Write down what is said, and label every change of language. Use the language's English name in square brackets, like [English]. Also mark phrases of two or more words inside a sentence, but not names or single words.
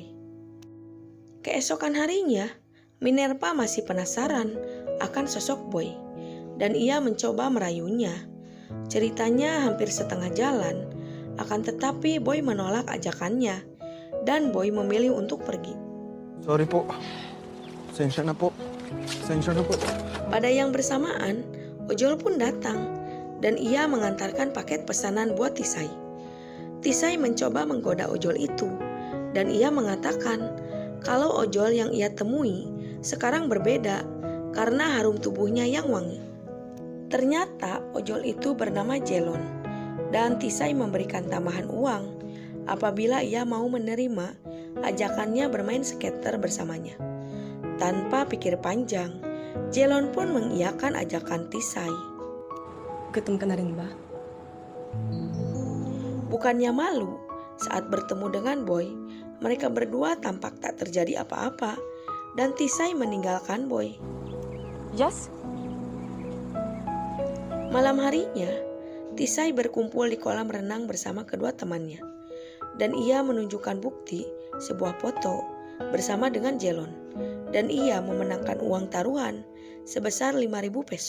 [Indonesian] Keesokan harinya, Minerva masih penasaran akan sosok Boy dan ia mencoba merayunya. Ceritanya hampir setengah jalan, akan tetapi Boy menolak ajakannya dan Boy memilih untuk pergi. [Filipino] Sorry po. Sensya na po. Sensya na po. [Indonesian] Pada yang bersamaan, ojol pun datang dan ia mengantarkan paket pesanan buat Tisai. Tisai mencoba menggoda ojol itu dan ia mengatakan kalau ojol yang ia temui sekarang berbeda karena harum tubuhnya yang wangi. Ternyata ojol itu bernama Jelon dan Tisai memberikan tambahan uang apabila ia mau menerima ajakannya bermain skater bersamanya. Tanpa pikir panjang, Jelon pun mengiyakan ajakan Tisai. [Filipino] Ketemu ka na rin ba? [Indonesian] Bukannya malu saat bertemu dengan Boy, mereka berdua tampak tak terjadi apa-apa dan Tisai meninggalkan Boy. Yes? Malam harinya, Tisai berkumpul di kolam renang bersama kedua temannya dan ia menunjukkan bukti sebuah foto bersama dengan Jelon dan ia memenangkan uang taruhan sebesar 5.000 peso.